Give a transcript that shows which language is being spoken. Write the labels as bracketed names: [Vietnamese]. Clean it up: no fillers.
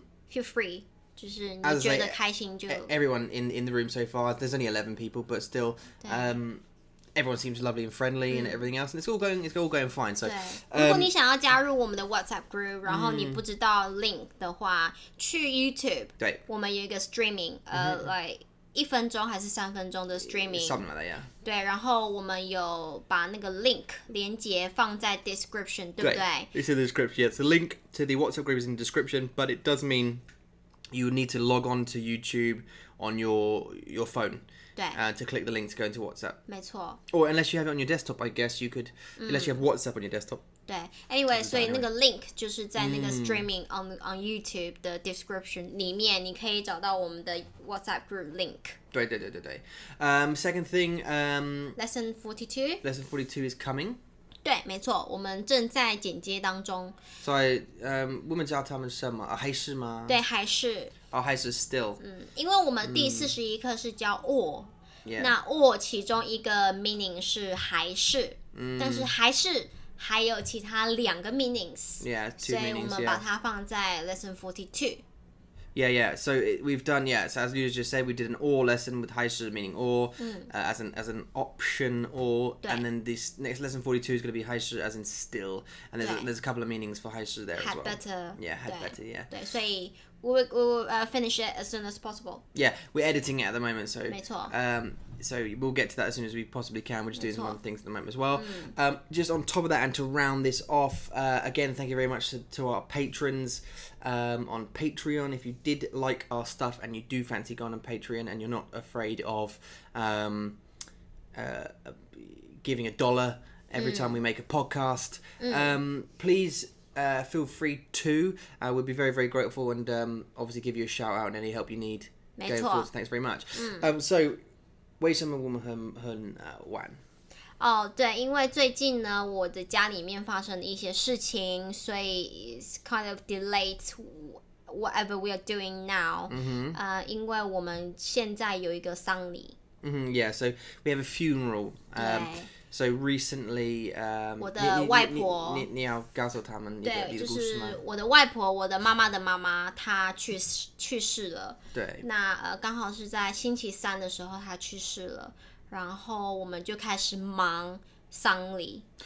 [English] feel free， [Chinese] 就是你 [English] As I [Chinese] 觉得 [English] say, [Chinese] 开心就 [English] everyone in the room so far, there's only 11 people, but still, everyone seems lovely and friendly and everything else, and it's all going fine. So, [Chinese] 对，如果你想要加入我们的 WhatsApp group， 然后你不知道 link 的话，去 YouTube，对，我们有一个 streaming， like 1分钟还是3分钟的 streaming， [English] something like that, yeah. [Chinese] 对，然后我们有把那个 link 连接放在 description， 对不对？ [English] It's in the description. Yeah, so the link to the WhatsApp group is in the description, but it does mean you need to log on to YouTube on your phone. [Chinese] 对， [English] To click the link to go into WhatsApp. [Chinese] 没错， [English] Or unless you have it on your desktop, I guess you could. Unless you have WhatsApp on your desktop. [Chinese] 对 ，anyway， 所以那个 link 就是在那个 streaming on YouTube 的 description 里面，你可以找到我们的 WhatsApp group link。 [English] 对。Second thing, Lesson 42， lesson 42 is coming. [Chinese] 对，没错，我们正在剪接当中。 So, 我们叫他们什么？还是吗？对，还是，还是 still. 因为我们第41课是教 or， [English] Yeah. [Chinese] 那 or 其中一个 meaning 是还是，但是还是还有其他2个 meanings， [English] Yeah, [Chinese] 所 [English] two [Chinese] 以我 [English] meanings. [Chinese] 们把 [English] Yeah. [Chinese] 它放在 lesson 42。 [English] Yeah. So we've done So as you just said, we did an or lesson with 还是 meaning or as an option or, [Chinese] 对 [English] and then this next lesson 42 is going to be 还是 as in still, and [Chinese] 对 [English] there's a couple of meanings for 还是 there as Had well. better. Yeah, had [Chinese] 对 [English] better. Yeah. [Chinese] 对，所以 [English] we will finish it as soon as possible. Yeah, we're editing it at the moment, so [Chinese] 没错。 [English] So we'll get to that as soon as we possibly can. We're just doing some other things at the moment as well. Just on top of that, and to round this off, again, thank you very much to our patrons on Patreon. If you did like our stuff and you do fancy going on Patreon and you're not afraid of giving $1 every time we make a podcast, please feel free to. We'd be very, very grateful, and obviously give you a shout out and any help you need going forward. Thanks very much. So [Chinese] 为什么我们很晚？对，因为最近呢，我的家里面发生了一些事情，所以 [English] it's kind of delayed whatever we are doing now。 [Chinese] 因为我们现在有一个丧礼。 [English] Yeah, so we have a funeral. So recently, [Chinese] 我的外婆，你要告诉他们对，就是我的外婆，我的妈妈的妈妈，她去世了。对，那刚好是在星期3的时候，她去世了，然后我们就开始忙丧礼。